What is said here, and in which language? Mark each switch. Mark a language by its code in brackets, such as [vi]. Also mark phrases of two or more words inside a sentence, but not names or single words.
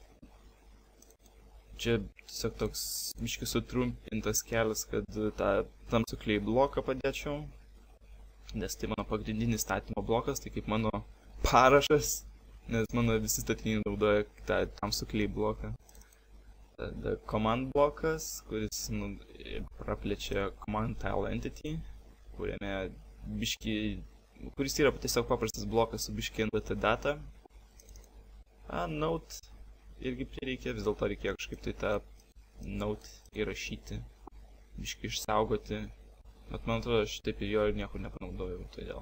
[lt] Čia tiesiog toks biškį sutrumpintas kelias, kad tą tamsukliai bloką padėčiau. Nes tai mano pagrindinis statymo blokas, tai kaip mano parašas, nes mano visi statiniai naudoja tą tamsukliai bloką. Tada command blokas, kuris praplečia [en] command tile entity, [lt] kuriame kuris yra tiesiog paprastas blokas su biškį [en] NBT data. [lt] Note irgi prireikia, vis dėlto reikėjo kažkaip tai tą note įrašyti, biškį išsaugoti. Bet man atrodo, aš taip ir jo ir niekur nepanaudojau, todėl.